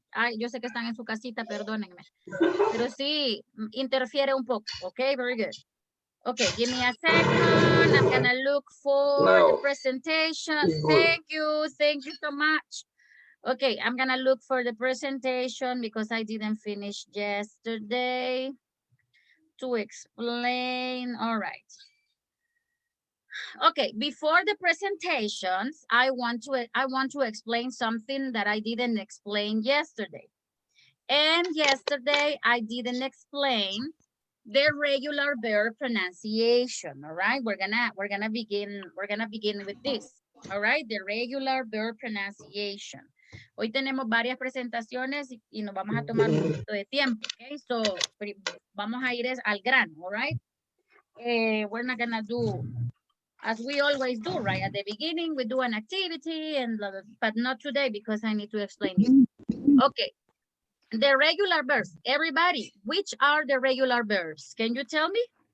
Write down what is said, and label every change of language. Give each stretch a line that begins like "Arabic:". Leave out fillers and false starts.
Spanish: Ay, yo sé que están en su casita, perdónenme. Pero sí, interfiere un poco.
English: Okay, very good. Okay, give me a second. I'm gonna look for the presentation. Thank you so much. Okay, I'm gonna look for the presentation because I didn't finish yesterday to explain. All right. Okay, before the presentations, I want to explain something that I didn't explain yesterday. And yesterday I didn't explain the regular verb pronunciation. All right, we're gonna begin with this. All right, the regular verb pronunciation.
Spanish: Hoy tenemos varias presentaciones y nos vamos a tomar un poquito de tiempo.
English: Okay, so
Spanish: vamos a ir al grano.
English: All right, we're not gonna do as we always do, right? At the beginning, we do an activity, but not today because I need to explain this. Okay, the regular verbs. Everybody, which are the regular verbs? Can you tell me?